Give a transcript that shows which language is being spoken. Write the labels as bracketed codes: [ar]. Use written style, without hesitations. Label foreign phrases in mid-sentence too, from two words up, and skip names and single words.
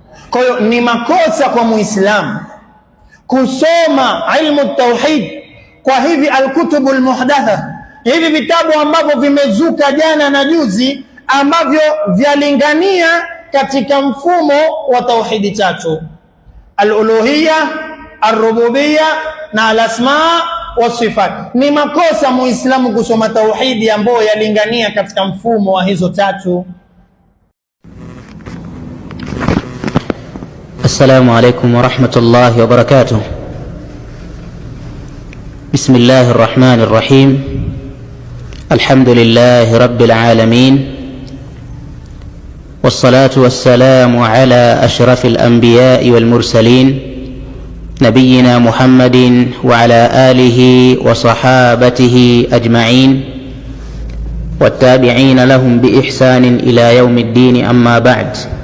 [sw] Kwa hiyo ni makosa kwa Muislamu kusoma ilmu tauhid kwa hivi [ar] الكتب المحدثة, [sw] hivi vitabu ambavyo vimezuka jana na juzi, ambavyo vyalingania katika mfumo wa tauhidi tatu: al-uluhiyya, ar-rububiyya na [ar] الأسماء والصفات. [sw] Ni makosa Muislamu kusoma tauhidi ambayo yalingania katika mfumo wa hizo tatu. [ar] السلام عليكم ورحمة الله وبركاته. بسم الله الرحمن الرحيم. الحمد لله رب العالمين. والصلاة والسلام على أشرف الأنبياء والمرسلين نبينا محمد وعلى آله وصحابته أجمعين والتابعين لهم بإحسان إلى يوم الدين أما بعد.